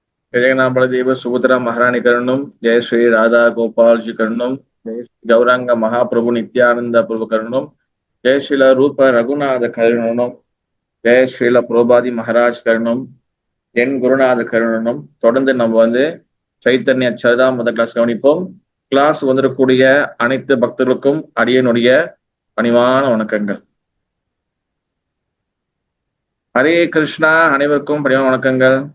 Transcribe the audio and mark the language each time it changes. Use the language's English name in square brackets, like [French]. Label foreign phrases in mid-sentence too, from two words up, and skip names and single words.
[Sanskrit] जगन्नाथ बलदेव सुभद्रा महारानी करणम, जय श्री राधा गोपाल जी करणम, जय श्री गौरांग महाप्रभु नित्यानंद प्रभु करणम, जय श्रील रूप रघुनाथ करणम, जय श्रील प्रभुபாதி महाराज करणम्, [Tamil] என் குருநாத கருணம். தொடர்ந்து நம்ம வந்து சைத்தன்ய சரிதாமிரத கிளாஸ் கவனிப்போம். கிளாஸ் வந்துடக்கூடிய அனைத்து பக்தர்களுக்கும் அடியனுடைய பணிவான வணக்கங்கள். ஹரே கிருஷ்ணா, அனைவருக்கும் பணிவான வணக்கங்கள்.